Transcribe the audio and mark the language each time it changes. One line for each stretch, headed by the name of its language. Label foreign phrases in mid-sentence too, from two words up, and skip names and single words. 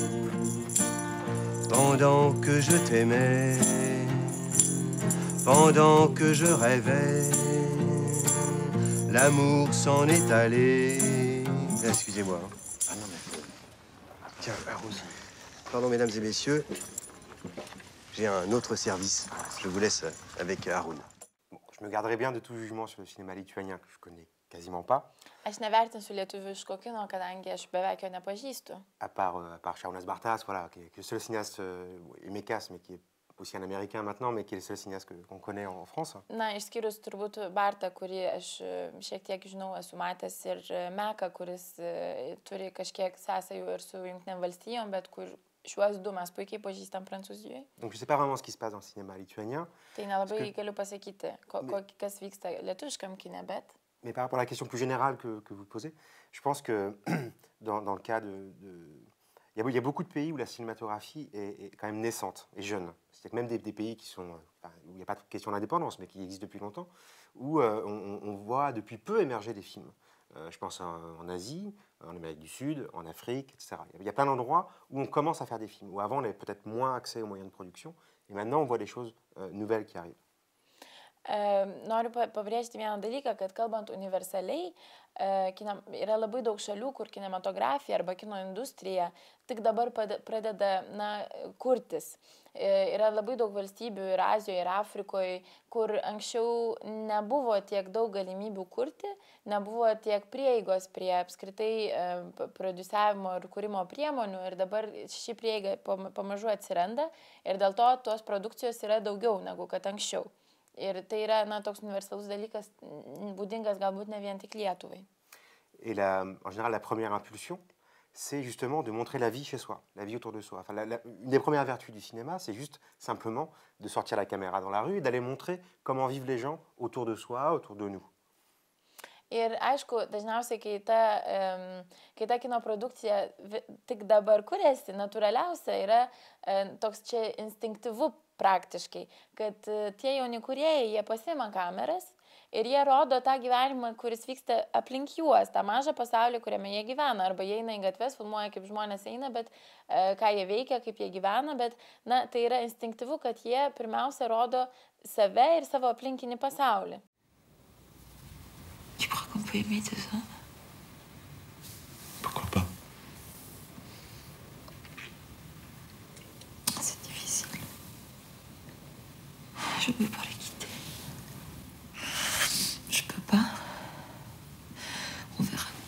French: Pendant que je t'aimais, pendant que je rêvais, l'amour s'en est allé. Excusez-moi. Ah non, mais... Tiens, Rose. Pardon, mesdames et messieurs. J'ai un autre service. Je vous laisse avec Haroun. Bon, je me garderai bien de tout jugement sur le cinéma lituanien que je connais quasiment pas.
Lithuanian: Aš nevertinsiu lietuviško kino, kadangi aš beveik jo nepažįstu.
French: À part Šarūnas Bartas, voilà, qui est le seul cinéaste, et Mekas, mais qui est aussi un Américain maintenant, mais qui est le seul cinéaste qu'on connaît en France.
Lithuanian: Išskyrus turbūt Bartą, kurį aš šiek tiek žinau, esu matęs, ir Meką, kuris turi kažkiek sąsajų ir su Jungtinėm valstijom, bet kur šiuos du mes puikiai pažįstam Prancūzijoje.
French: Donc je sais pas vraiment ce qui se passe dans le cinéma lituanien.
Lithuanian: Tai nelabai galiu pasakyti, kas vyksta lietuviškam kine, bet...
French: Mais par rapport à la question plus générale que vous posez, je pense que dans le cas il y a beaucoup de pays où la cinématographie est quand même naissante et jeune. C'est-à-dire que même des pays qui sont, où il n'y a pas de question d'indépendance, mais qui existent depuis longtemps, où on voit depuis peu émerger des films. Je pense en Asie, en Amérique du Sud, en Afrique, etc. Il y a plein d'endroits où on commence à faire des films, où avant on avait peut-être moins accès aux moyens de production, et maintenant on voit des choses nouvelles qui arrivent.
Lithuanian: Noriu pabrėžti vieną dalyką, kad kalbant universaliai, yra labai daug šalių, kur kinematografija arba kino industrija tik dabar pradeda kurtis. Yra labai daug valstybių ir Azijoje, ir Afrikoje, kur anksčiau nebuvo tiek daug galimybių kurti, nebuvo tiek prieigos prie apskritai prodiusiavimo ir kūrimo priemonių, ir dabar ši prieiga pamažu atsiranda ir dėl to tos produkcijos yra daugiau negu kad anksčiau. Ir tai yra toks universalus dalykas, būdingas galbūt ne vien tik Lietuvai.
French: Et en général, la première impulsion, c'est justement de montrer la vie chez soi, la vie autour de soi. Enfin, une des premières vertus du cinéma, c'est juste simplement de sortir la caméra dans la rue et d'aller montrer comment vivent les gens autour de soi, autour de nous.
Lithuanian: Ir aišku, dažniausiai, kai ta kino produkcija tik dabar kuriasi, natūraliausia yra toks čia instinktyvu praktiškai, kad tie jauni kūrėjai, jie pasiima kameras ir jie rodo tą gyvenimą, kuris vyksta aplink juos, tą mažą pasaulį, kuriame jie gyvena. Arba jie eina į gatves, filmuoja, kaip žmonės eina, bet ką jie veikia, kaip jie gyvena, bet tai yra instinktyvu, kad jie pirmiausia rodo save ir savo aplinkinį pasaulį.
French: Tu crois qu'on peut aimer tout ça? Pourquoi pas? C'est difficile. Je ne peux pas les quitter. Je peux pas. On verra.